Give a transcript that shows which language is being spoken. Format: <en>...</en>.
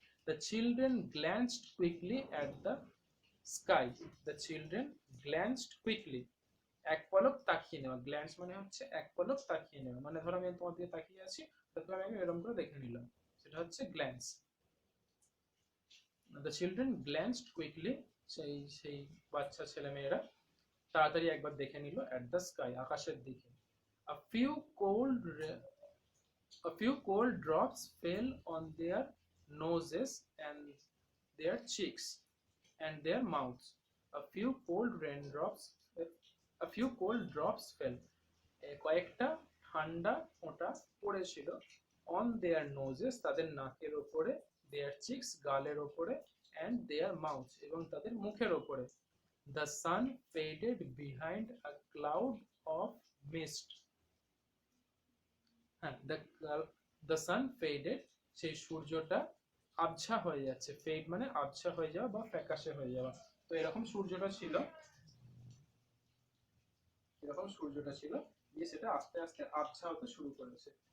<en>the children glanced quickly at the sky,</en> <bn>the children গ্ল্যান্সড quickly, এক পলক তাকিয়ে নেওয়া, গ্ল্যান্স মানে হচ্ছে এক পলক তাকিয়ে নেওয়া, মানে ধরো আমি তোমার দিকে তাকিয়ে আছি, তারপরে আমি এরকম করে দেখে নিলাম, সেটা হচ্ছে গ্ল্যান্স।</bn> <en>the children glanced quickly,</en> <bn>সেই সেই বাচ্চা ছেলে মেয়েরা তাড়াতাড়ি একবার দেখে নিল</bn> <en>at the sky,</en> <bn>আকাশের দিকে।</bn> <en>A few cold a few cold drops fell on their noses and their cheeks and their mouths. A few cold raindrops a few cold drops fell,</en> <bn>কয়েকটা ঠান্ডা ফোঁটা পড়েছিল,</bn> <en>on their noses,</en> <bn>তাদের নাকের ওপরে,</bn> <en>their cheeks,</en> <bn>গালের ওপরে,</bn> <en>and their mouths,</en> <bn>এবং তাদের মুখের ওপরে।</bn> <en>The sun faded behind a cloud of mist.</en> <bn>হ্যাঁ,</bn> <en>the sun faded,</en> <bn>সেই সূর্যটা আবছা হয়ে যাচ্ছে, ফেড মানে আবছা হয়ে যাওয়া বা ফ্যাকাশে হয়ে যাওয়া। তো এরকম সূর্যটা ছিল, এরকম সূর্যটা ছিল, দিয়ে সেটা আস্তে আস্তে আবছা হতে শুরু করেছে।</bn>